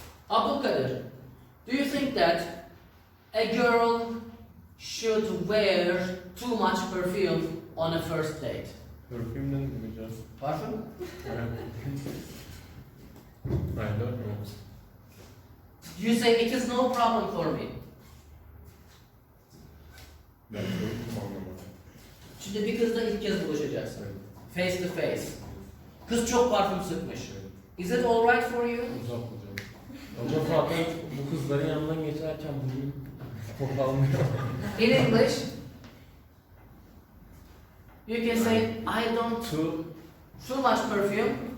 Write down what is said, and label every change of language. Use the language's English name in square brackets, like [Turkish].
[English] Abdul Kadir, do you think that a girl should wear too much perfume on a first date? [Turkish] Perfume ne hocam? Parfüm? [English] I don't know. You say it is no problem for me. [Turkish] Ben perfume anlamadım. Şimdi bir kızla ilk kez buluşacaksın. [English] Face to face. [Turkish] Kız çok parfüm sıkmış. [English] Is it alright for you? [Turkish] Uzak hocam. Hocam zaten bu kızların yanından geçerken bugün korkalmıyor. [English] In English, you can say I don't too much perfume.